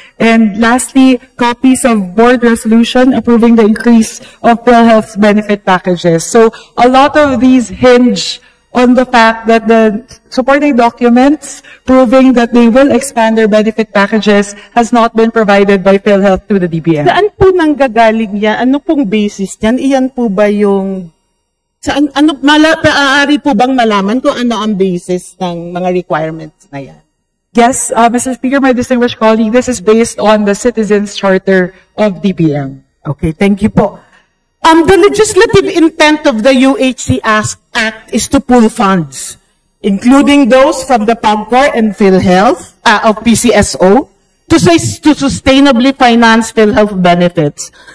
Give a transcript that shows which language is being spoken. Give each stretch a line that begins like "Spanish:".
English: And lastly, copies of board resolution approving the increase of PhilHealth's benefit packages. So a lot of these hinge on the fact that the supporting documents proving that they will expand their benefit packages has not been provided by PhilHealth to the DBM.
Filipino: Saan po nanggagaling yan? Ano pong basis yan? Iyan po ba yung... Maaari po bang malaman kung ano ang basis ng mga requirements na yan?
English: Yes, Mr. Speaker, my distinguished colleague, this is based on the Citizens Charter of DBM. Okay, thank you po. The legislative intent of the UHC Act is to pool funds, including those from the PAGCOR and PhilHealth, of PCSO, to sustainably finance PhilHealth benefits.